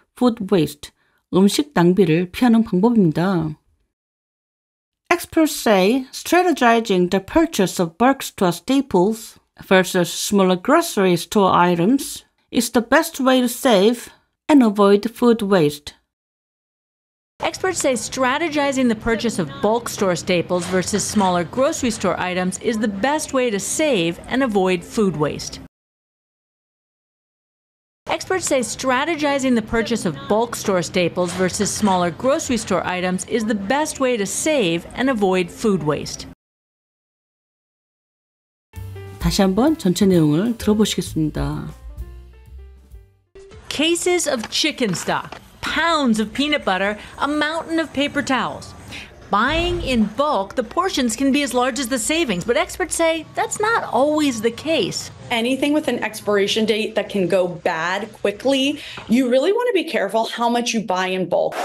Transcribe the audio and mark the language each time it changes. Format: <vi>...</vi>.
<ko>food waste, 음식 낭비를 피하는 방법입니다.</ko> <en>Experts say strategizing the purchase of bulk store staples versus smaller grocery store items is the best way to save and avoid food waste. Experts say strategizing the purchase of bulk store staples versus smaller grocery store items is the best way to save and avoid food waste. Experts say strategizing the purchase of bulk store staples versus smaller grocery store items is the best way to save and avoid food waste.</en> <ko>다시 한번 전체 내용을 들어보시겠습니다.</ko> <en>Cases of chicken stock, pounds of peanut butter, a mountain of paper towels. Buying in bulk, the portions can be as large as the savings, but experts say that's not always the case. Anything with an expiration date that can go bad quickly, you really want to be careful how much you buy in bulk.</en>